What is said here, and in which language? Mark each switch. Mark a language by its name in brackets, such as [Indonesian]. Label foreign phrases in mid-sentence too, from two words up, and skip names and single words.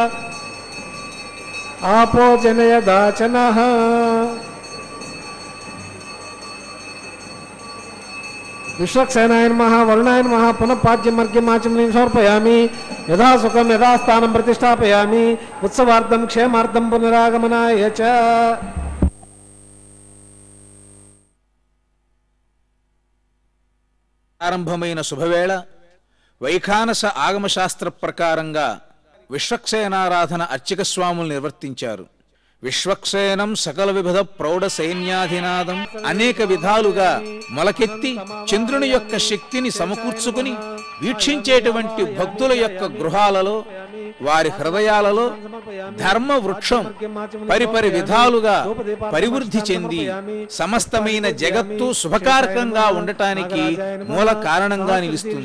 [Sanskrit] आपो जनयदाचनः विश्वक्सेनाय नमः वरुणाय नमः पुनः पाद्यमर्घ्यमाचमनीं समर्पयामि यथा सुखं यथा स्थानं प्रतिष्ठापयामि उत्सवार्थं क्षेमार्थं पुनरागमनाय च [Telugu] ఆరంభమైన శుభవేళ వైఖానస ఆగమశాస్త్ర ప్రకారంగా విశ్వక్సేనారాధన అర్చక స్వాములు నిర్వర్తించారు. [Sanskrit] విశ్వక్సేనం సకల వివిధ ప్రౌఢ సైన్యాధినాదం [Telugu] అనేక విధాలుగా మొలకెత్తి చంద్రుని యొక్క శక్తిని సమకూర్చుకుని వీక్షించేటువంటి భక్తుల యొక్క గృహాలలో వారి హృదయాలలో ధర్మ వృక్షం పరిపరి విధాలుగా పరివృద్ధి చెంది సమస్తమైన జగత్తు శుభకారకంగా ఉండటానికి మూల కారణంగా నిలుస్తుంది.